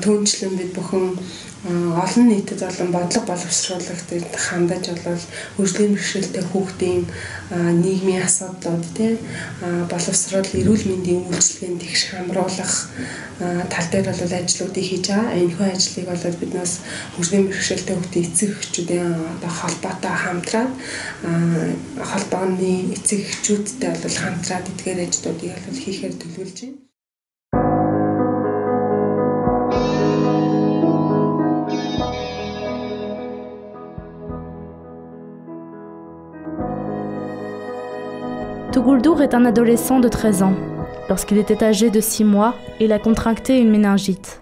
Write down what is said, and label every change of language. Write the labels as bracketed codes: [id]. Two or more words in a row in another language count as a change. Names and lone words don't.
[mn] Түүнчлэн бид бүхэн олон нийтэд болон бодлого боловсруулагт хандаж хөгжлийн бэрхшээлтэй хүүхдийн нийгмийн асуудлууд боловсрол, эрүүл мэндийн үйлчилгээнд тэгш хамруулах тал дээр ажлуудыг хийж байгаа. Энэхүү ажлыг биднээс хөгжлийн бэрхшээлтэй хүүхдийн эцэг эхчүүдийн холбоотой хамтраад холбооны эцэг эхчүүдтэй хамтраад эдгээр ажлуудыг хийхээр төлөвлөж байна. [fr] Tuguldur est un adolescent de 13 ans. Lorsqu'il était âgé de 6 mois, il a contracté une méningite.